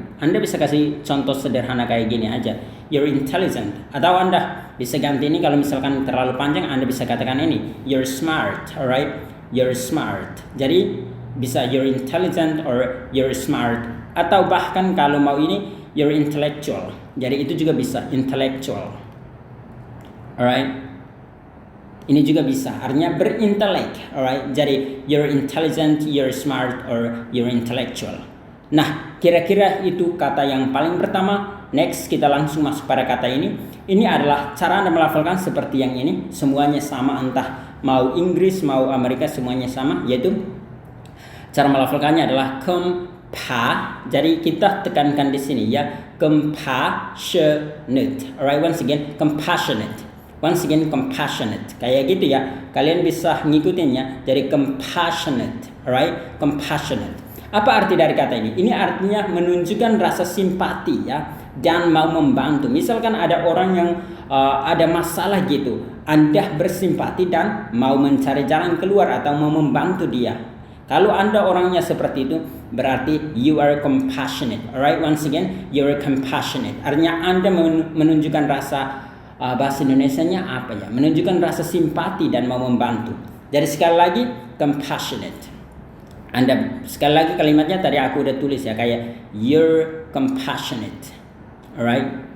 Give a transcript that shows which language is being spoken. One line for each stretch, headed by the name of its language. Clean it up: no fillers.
Indonesian: Anda bisa kasih contoh sederhana kayak gini aja.
English: You're intelligent.
Indonesian: Atau Anda bisa ganti ini, kalau misalkan terlalu panjang Anda bisa katakan ini,
English: you're smart, alright? You're smart.
Indonesian: Jadi bisa
English: you're intelligent or you're smart.
Indonesian: Atau bahkan kalau mau ini,
English: you're intellectual.
Indonesian: Jadi itu juga bisa, intellectual. Alright? Ini juga bisa, artinya berintelek, alright?
English: Jadi you're intelligent, you're smart, or you're intellectual.
Indonesian: Nah, kira-kira itu kata yang paling pertama. Next, kita langsung masuk pada kata ini. Ini adalah cara Anda melafalkan seperti yang ini. Semuanya sama, entah mau Inggris, mau Amerika, semuanya sama. Yaitu, cara melafalkannya adalah Jadi kita tekankan di sini ya.
English: Compassionate. Alright, once again, compassionate. Once again, compassionate.
Indonesian: Kayak gitu ya. Kalian bisa ngikutinnya. Jadi compassionate.
English: Alright, compassionate.
Indonesian: Apa arti dari kata ini? Ini artinya menunjukkan rasa simpati ya, dan mau membantu. Misalkan ada orang yang ada masalah gitu, Anda bersimpati dan mau mencari jalan keluar atau mau membantu dia. Kalau Anda orangnya seperti itu, berarti
English: you are compassionate. Alright, once again, you are compassionate.
Indonesian: Artinya Anda menunjukkan rasa, bahasa Indonesianya apa ya? Menunjukkan rasa simpati dan mau membantu. Jadi sekali lagi, compassionate. Anda sekali lagi kalimatnya tadi aku udah tulis ya, kayak
English: you're compassionate.
Indonesian: Alright?